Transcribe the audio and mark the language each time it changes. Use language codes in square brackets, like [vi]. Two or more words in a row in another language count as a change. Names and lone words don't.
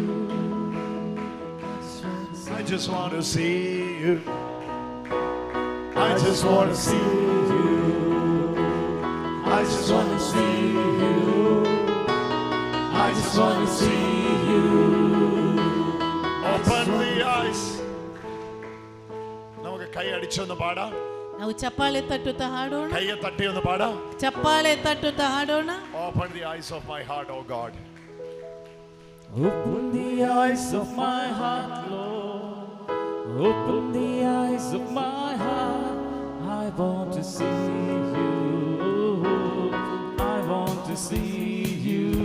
[en] I just want to see you. I just want to see you. I just want to see you. I just want to see you. Open the eyes. [ml] നമുക്ക് കൈ അടിച്ചൊന്ന് പാടാം. [kn] ನಾವು ಚಪ್ಪಾಳೆ ತಟ್ಟುತ್ತಾ ಹಾಡೋಣ. [ml] കൈയെ തട്ടി ഒന്ന് പാടാം. [kn] ಚಪ್ಪಾಳೆ ತಟ್ಟುತ್ತಾ ಹಾಡೋಣ. [en] Open the eyes of my heart, oh God. Open the eyes of my heart, Lord. Open the eyes of my heart. I want to see you. I want to see you.